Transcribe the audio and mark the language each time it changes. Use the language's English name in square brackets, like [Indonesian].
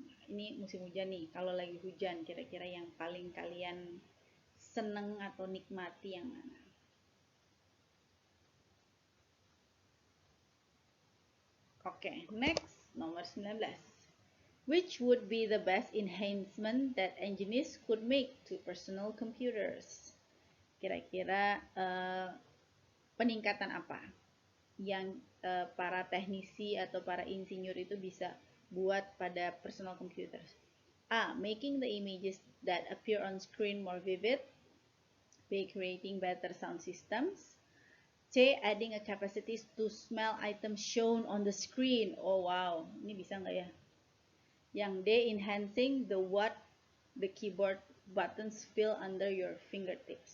[Indonesian] Ini musim hujan nih. Kalau lagi hujan, kira-kira yang paling kalian seneng atau nikmati yang mana? Oke, [English] next, [Indonesian] nomor 19. [English] Which would be the best enhancement that engineers could make to personal computers? [Indonesian] Kira-kira peningkatan apa yang para teknisi atau para insinyur itu bisa buat pada personal computers? [English] A. Making the images that appear on screen more vivid. B. Creating better sound systems. C. Adding a capacity to smell items shown on the screen. Oh wow, [Indonesian] ini bisa nggak ya? Yang D. [English] Enhancing what the keyboard buttons feel under your fingertips.